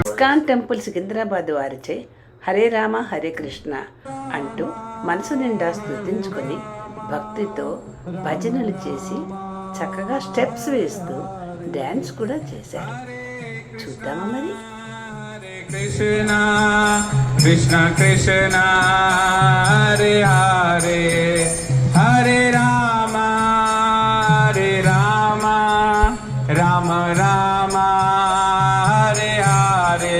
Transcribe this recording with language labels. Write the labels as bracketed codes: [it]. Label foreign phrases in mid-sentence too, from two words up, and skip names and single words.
[te] ఇస్కాన్ టెంపుల్ సికింద్రాబాద్ వారిచే హరే రామ హరే కృష్ణ అంటూ మనసు నిండా స్తుతించుకొని భక్తితో భజనలు చేసి చక్కగా స్టెప్స్ వేస్తూ డ్యాన్స్ కూడా చేశారు. చూద్దామా మరి. [sa] कृष्ण कृष्ण कृष्ण हरे हरे हरे राम हरे राम राम राम हरे हरे Hare Rama Hare Rama Rama Rama Hare Hare